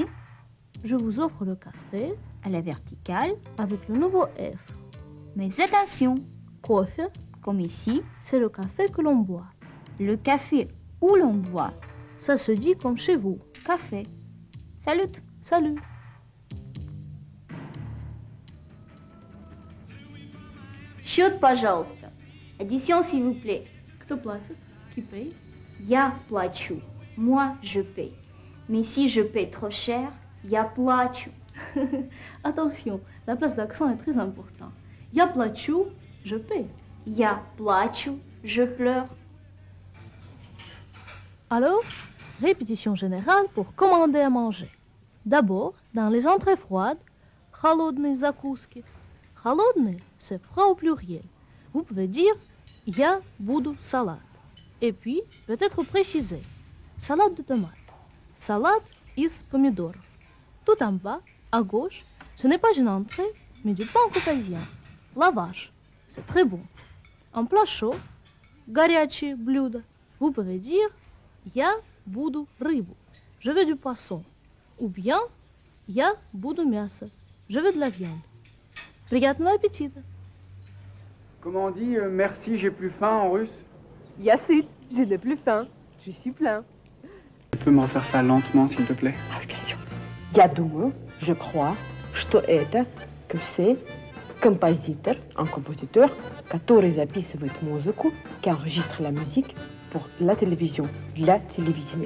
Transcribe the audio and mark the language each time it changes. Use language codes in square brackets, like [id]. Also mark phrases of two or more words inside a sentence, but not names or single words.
[fr] Je vous offre le café à la verticale, avec le nouveau F. mais attention, Coffee, comme ici, c'est le café que l'on boit. le café où l'on boit Ça se dit comme chez vous. café. Salut. Salut. [ru] Счет, пожалуйста. [fr] Addition, s'il vous plaît. [ru] Кто платит? [fr] Qui paye? [ru] Я плачу. [fr] Moi, je paye. Mais si je paie trop cher, [ru] я плачу. [fr] Attention, la place d'accent est très importante. [ru] Я плачу, [fr] je paye. [ru] Я плачу, [fr] je pleure. Alors, répétition générale pour commander à manger. D'abord, dans les entrées froides, [ru] холодные закуски. Холодные, [fr] c'est froid au pluriel. Vous pouvez dire [ru] я буду салат. [fr] Et puis, peut-être préciser salade de tomates, salade [ru] из помидоров. [fr] Tout en bas, à gauche, ce n'est pas une entrée, mais du pain caucasien. La vache, c'est très bon. En plat chaud, [ru] горячие блюда. [fr] Vous pouvez dire [ru] я буду рыбу. [fr] Je veux du poisson. Ou bien [ru] я буду мясо. [fr] Je veux de la viande. [ru] Приятного аппетита. [fr] Comment on dit merci, j'ai plus faim en russe? Yacine, je n'ai plus faim. Je suis plein. Tu peux me refaire ça lentement, s'il te plaît? А, bien sûr. [ru] Я думаю, [fr] je crois, [ru] что это, [fr] que c'est композитор, un compositeur, [ru] который записывает музыку, [fr] qui enregistre la musique pour la télévision, [ru] для телевидения.